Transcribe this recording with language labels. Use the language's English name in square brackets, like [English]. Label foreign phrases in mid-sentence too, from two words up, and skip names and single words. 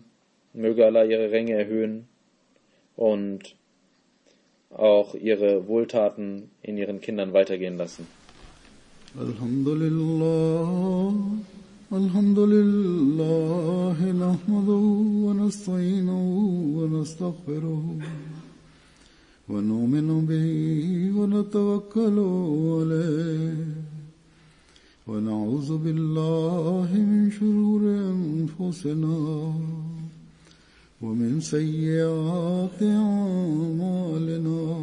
[German] Möge Allah ihre Ränge erhöhen und auch ihre Wohltaten in ihren Kindern weitergehen lassen. [Arabic] الحمد لله الحمد لله نحمده ونستعينه ونستغفره ونؤمن به ونتوكل عليه ونعوذ بالله من شرور أنفسنا ومن سيئات أعمالنا